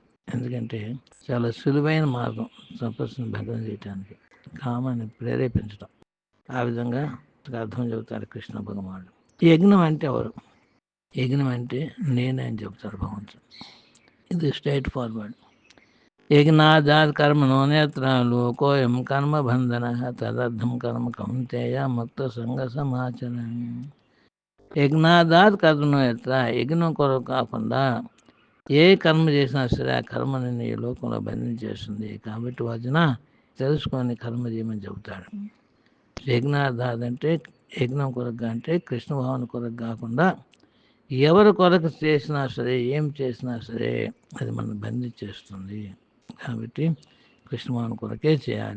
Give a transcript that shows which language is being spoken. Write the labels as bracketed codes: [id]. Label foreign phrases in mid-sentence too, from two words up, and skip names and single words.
[te] ఎందుకంటే చాలా సులువైన మార్గం తపస్సును భంగం చేయడానికి, కామాన్ని ప్రేరేపించడం. ఆ విధంగా అర్థం చెబుతారు కృష్ణ భగవానుడు. యజ్ఞం అంటే ఎవరు? యజ్ఞం అంటే నేనే అని చెబుతారు భగవంతుడు. ఇది [en] straight forward. [sa] यज्ञादात् कर्मणो नेत्र लोकोऽयं कर्मबन्धनः तदर्थं कर्म कौन्तेय मुक्तसङ्गसमाचरन् యజ్ఞాదాత్ కర్మణో యత్ర [te] యజ్ఞం కొరకు కాకుండా ఏ కర్మ చేసినా సరే ఆ కర్మ నిన్ను ఈ లోకంలో బంధించేస్తుంది కాబట్టి వదిన తెలుసుకొని కర్మ చేయమని చెబుతాడు. యజ్ఞాదాత్ అంటే యజ్ఞం కొరకు అంటే కృష్ణ భావన కొరకు కాకుండా ఎవరి కొరకు చేసినా సరే ఏం చేసినా సరే అది మనం బంధించేస్తుంది కాబట్టి కృష్ణ భావన కొరకే చేయాలి.